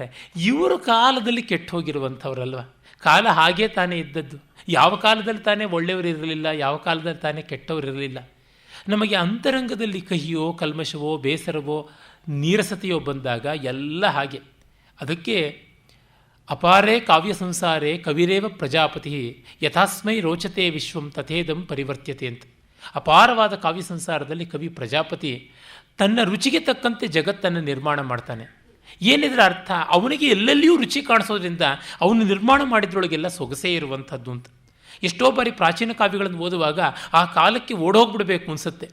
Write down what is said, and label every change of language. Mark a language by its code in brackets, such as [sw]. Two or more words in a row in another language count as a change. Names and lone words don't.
[kn] ಇವರು ಕಾಲದಲ್ಲಿ ಕೆಟ್ಟೋಗಿರುವಂಥವ್ರಲ್ವ. ಕಾಲ ಹಾಗೇ ತಾನೇ ಇದ್ದದ್ದು. ಯಾವ ಕಾಲದಲ್ಲಿ ತಾನೇ ಒಳ್ಳೆಯವರು ಇರಲಿಲ್ಲ, ಯಾವ ಕಾಲದಲ್ಲಿ ತಾನೇ ಕೆಟ್ಟವರಿರಲಿಲ್ಲ. ನಮಗೆ ಅಂತರಂಗದಲ್ಲಿ ಕಹಿಯೋ ಕಲ್ಮಶವೋ ಬೇಸರವೋ ನೀರಸತೆಯೋ ಬಂದಾಗ ಎಲ್ಲ ಹಾಗೆ. [sa] ಅದಕ್ಕೆ ಅಪಾರೇ ಕಾವ್ಯ ಸಂಸಾರೇ ಕವಿರೇವ ಪ್ರಜಾಪತಿ ಯಥಾಸ್ಮೈ ರೋಚತೆ ವಿಶ್ವಂ ತಥೇದಂ ಪರಿವರ್ತ್ಯತೆ ಅಂತ. [kn] ಅಪಾರವಾದ ಕಾವ್ಯ ಸಂಸಾರದಲ್ಲಿ ಕವಿ ಪ್ರಜಾಪತಿ ತನ್ನ ರುಚಿಗೆ ತಕ್ಕಂತೆ ಜಗತ್ತನ್ನು ನಿರ್ಮಾಣ ಮಾಡ್ತಾನೆ. ಏನಿದ್ರ ಅರ್ಥ? ಅವನಿಗೆ ಎಲ್ಲೆಲ್ಲಿಯೂ ರುಚಿ ಕಾಣಿಸೋದ್ರಿಂದ ಅವನು ನಿರ್ಮಾಣ ಮಾಡಿದ್ರೊಳಗೆಲ್ಲ ಸೊಗಸೇ ಇರುವಂಥದ್ದು ಅಂತ. ಎಷ್ಟೋ ಬಾರಿ ಪ್ರಾಚೀನ ಕಾವ್ಯಗಳನ್ನು ಓದುವಾಗ ಆ ಕಾಲಕ್ಕೆ ಓಡೋಗ್ಬಿಡ್ಬೇಕು ಅನಿಸುತ್ತೆ.